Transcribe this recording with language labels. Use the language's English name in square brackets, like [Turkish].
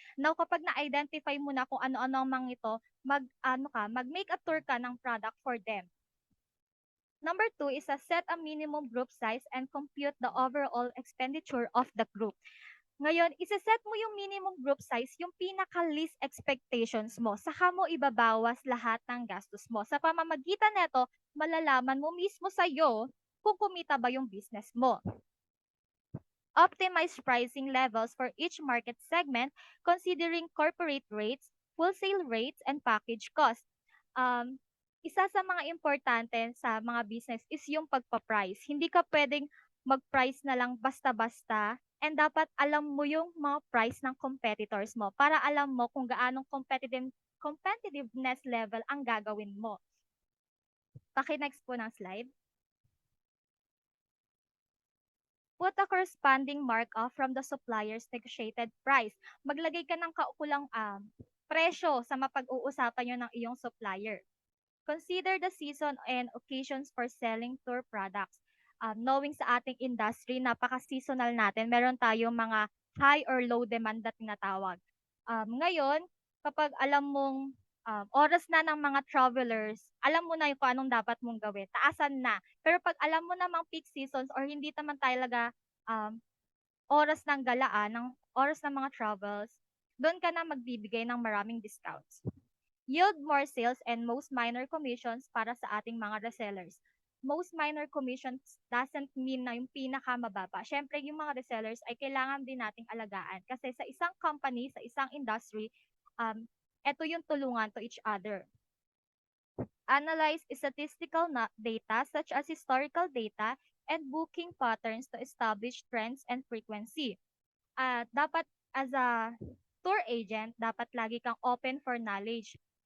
[Filipino] Now, kapag na-identify mo na kung ano-ano ang mga ito, mag-make a tour ka ng [English] product for them. Number two is set a minimum group size and compute the overall expenditure of the group. [Filipino] Ngayon, isa-set mo yung minimum group size, yung pinaka-least expectations mo. Saka mo ibabawas lahat ng gastos mo. Sa pamamagitan nito, malalaman mo mismo sa'yo kung kumita ba yung business mo. [English] Optimize pricing levels for each market segment considering corporate rates, wholesale rates, and package costs. [Filipino] Isa sa mga importante sa mga business is yung pagpa-price. Hindi ka pwedeng mag-price na lang basta-basta and dapat alam mo yung mga price ng competitors mo para alam mo kung gaanong competitiveness level ang gagawin mo. Paki-next po ng slide. [English] Put a corresponding markup from the supplier's negotiated price. [Filipino] Maglagay ka ng kaukulang presyo sa mapag-uusapan nyo ng iyong supplier. [English] Consider the season and occasions for selling tour products. [Filipino] Knowing sa ating industry, napaka-seasonal natin. Meron tayong mga high or low demand na tinatawag. Ngayon, kapag alam mong oras na ng mga travelers, alam mo na yung kung anong dapat mong gawin. Taasan na. Pero pag alam mo namang peak seasons or hindi naman talaga oras ng galaan, ng oras ng mga travels, doon ka na magbibigay ng maraming discounts. [English] Yield more sales and most minor commissions [Filipino] para sa ating mga resellers. [English] Most minor commissions doesn't mean [Filipino] na yung pinakamababa. Siyempre, yung mga resellers ay kailangan din nating alagaan. Kasi sa isang company, sa isang industry, ito yung tulungan [English] to each other. Analyze statistical data such as historical data and booking patterns to establish trends and frequency. [Filipino] Dapat [English] as a tour agent, [Filipino] dapat lagi kang [English] open for knowledge.